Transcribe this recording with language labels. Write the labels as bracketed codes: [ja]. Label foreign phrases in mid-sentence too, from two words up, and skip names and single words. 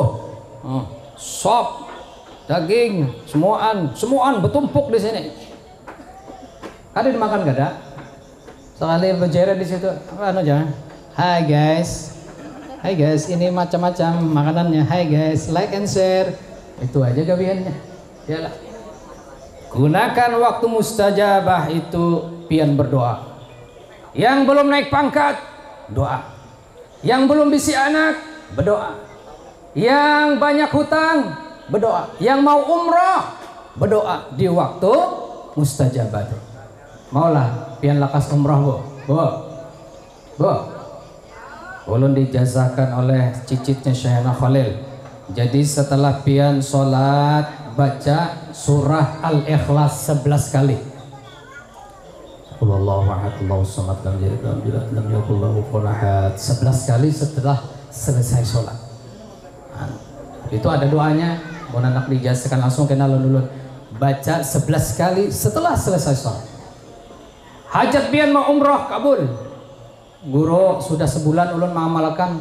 [id] Sop, daging, semuaan bertumpuk di sini. Ada dimakan gak ada? Sekali berjeret di situ, apa aja? Hai guys, ini macam-macam makanannya. Hai guys, [en] like and share. [id] Itu aja gawiannya. Yalah. [bjn] Gunakan waktu mustajabah itu pian berdoa. [id] Yang belum naik pangkat, doa. Yang belum bisa anak, berdoa. Yang banyak hutang, berdoa. Yang mau umrah, berdoa di waktu mustajabah. [bjn] Maulah pian lakas umrah bu. Ulun dijazakan oleh cicitnya Syekhna Khalil. [id] Jadi setelah pian sholat baca surah Al-Ikhlas 11 kali. [ar] الله أحد، الله الصمد، لم يلد ولم يولد، لم يكن له كفوا أحد. [id] 11 kali setelah selesai sholat. Itu ada doanya. [bjn] Mau anak dijazakan langsung kena ulun. Baca 11 kali setelah selesai sholat. Hajat pian mau umrah kabul. Guru sudah sebulan ulun mengamalkan.